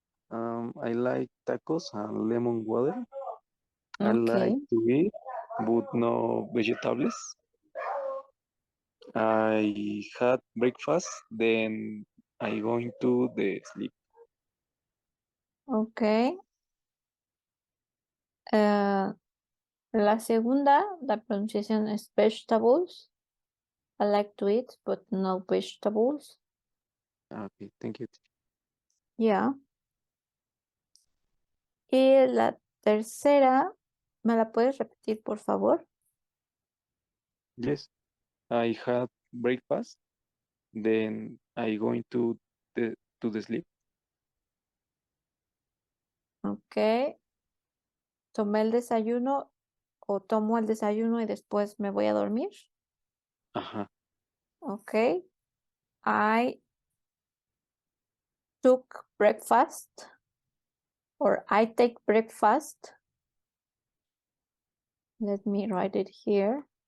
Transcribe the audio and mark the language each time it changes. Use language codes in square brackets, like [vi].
[en] I like tacos and lemon water. I Okay, like to eat, but no vegetables. I had breakfast, then I going to the sleep. okay. [es] La segunda, la pronunciación es vegetables. [en] I like to eat, but no vegetables. Okay, thank you. Yeah. [es] Y la tercera, ¿me la puedes repetir, por favor? [en] Yes, I had breakfast, then I going to the sleep. Ok. [es] Tomé el desayuno o tomo el desayuno y después me voy a dormir. Ajá. [en] Ok. I took breakfast or I take breakfast. Let me write it here.